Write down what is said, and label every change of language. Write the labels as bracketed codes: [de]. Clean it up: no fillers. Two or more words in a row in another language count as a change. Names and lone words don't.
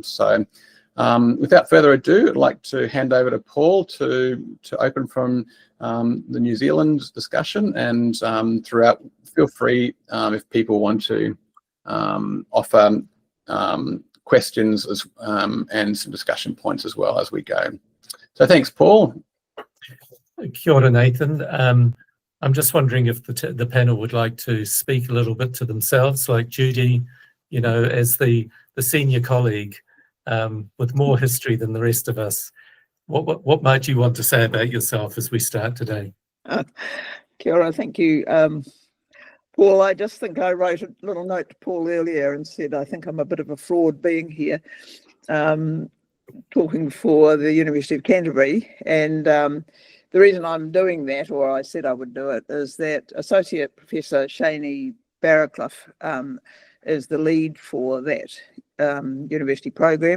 [en] So without further ado, I'd like to hand over to Paul to open from the New Zealand discussion, and throughout, feel free if people want to offer questions and some discussion points as well as we go. So thanks, Paul. [mi] Kia ora, Nathan. [en] I'm just wondering if the panel would like to speak a little bit to themselves, like Judi, you know, as the senior colleague with more history than the rest of us. What might you want to say about yourself as we start today? [mi] Kia ora, [en] thank you. Paul, I just think I wrote a little note to Paul earlier and said I think I'm a bit of a fraud being here, talking for the University of Canterbury. And the reason I'm doing that, or I said I would do it, is that Associate Professor Shani Barraclough is the lead for that university program.